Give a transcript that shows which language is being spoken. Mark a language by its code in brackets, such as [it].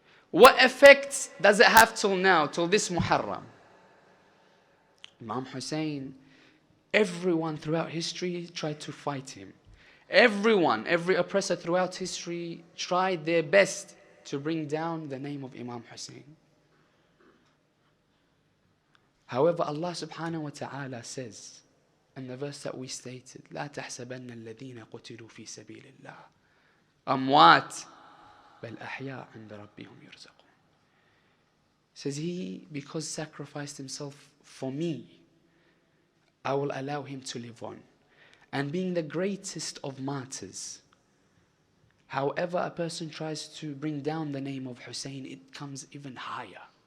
[en] What effects does it have till now, till this Muharram? Imam Hussein, everyone throughout history tried to fight him. Everyone, every oppressor throughout history tried their best to bring down the name of Imam Hussein. However, Allah subhanahu wa ta'ala says, in the verse that we stated, [ar] لا تحسبن الذين قتلوا في سبيل الله أموات بل أحياء عند ربهم يرزقون. [en] Says he, because sacrificed himself for me, I will allow him to live on. And being the greatest of martyrs, however a person tries to bring down the name of Hussein, it comes even higher.